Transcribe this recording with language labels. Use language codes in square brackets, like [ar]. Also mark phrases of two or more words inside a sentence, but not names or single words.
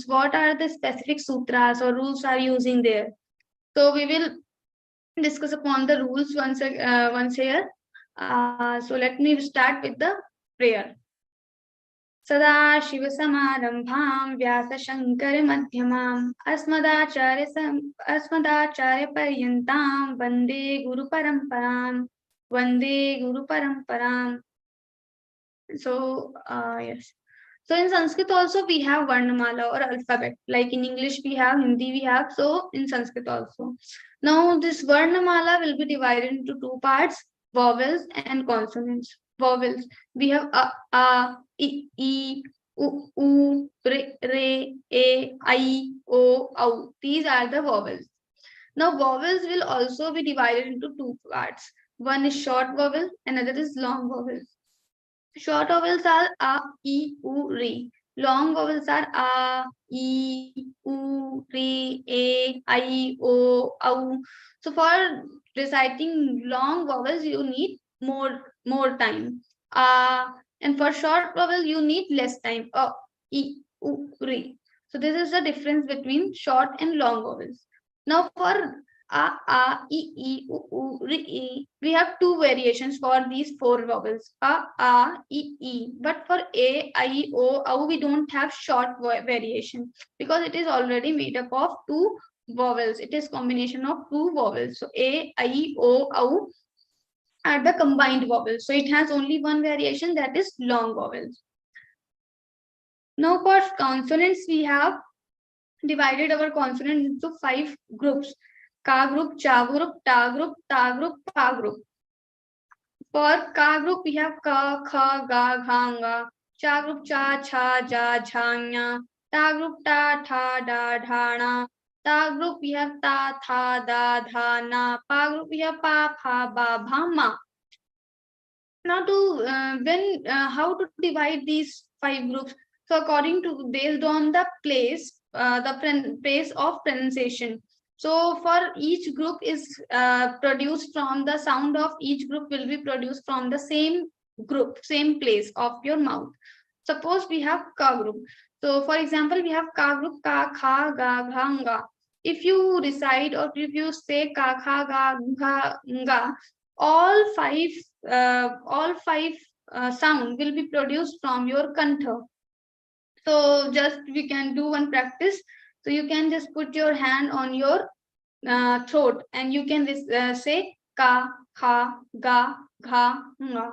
[en] What are the specific sutras or rules are using there? So we will discuss upon the rules once here. So let me start with the prayer. [sa] सदा शिव समारंभां व्यास शंकर मध्यमाम् अस्मदाचार्य पर्यन्तां वन्दे गुरु परंपराम्. [en] So yes, so in Sanskrit also we have Varnamala or alphabet, like in English we have, Hindi we have, so in Sanskrit also. Now this Varnamala will be divided into two parts: vowels and consonants. Vowels, we have a, I, u, re, e, I, o. These are the vowels. Now vowels will also be divided into two parts. One is short vowel, another is long vowel. Short vowels are a, I, u, re. Long vowels are a, I, u, re, e, I, o. So for reciting long vowels, you need more time. And for short vowel, you need less time. A, I, u, re. So this is the difference between short and long vowels. Now for a, I, u, re, e. We have two variations for these four vowels. A, I, e. But for a, I, o, we don't have short variation because it is already made up of two vowels. It is combination of two vowels. So a, I, o are the combined vowels. So it has only one variation, that is long vowels. Now for consonants, we have divided our consonants into 5 groups: ka group, cha group, ta group, pa group. For ka group, we have ka, kha, ga, gha, nga. Cha group, cha, cha, ja, jha, nya. Ta group, ta, tha, da, dha, na. Ta group, we have ta, tha, da, dha, na. Pa group, we have pa, pha, ba, bha, ma. Now how to divide these 5 groups? So according to, based on the place, place of pronunciation. So for each group is produced from the sound of each group will be produced from the same group, same place of your mouth. Suppose we have ka group. So for example, we have ka group: ka, kha, ga, gha, nga. If you recite or if you say ka, kha, ga, gha, nga, all five sound will be produced from your kantha. So just we can do one practice. So you can just put your hand on your throat and you can say ka, kha, ga, gha, nga.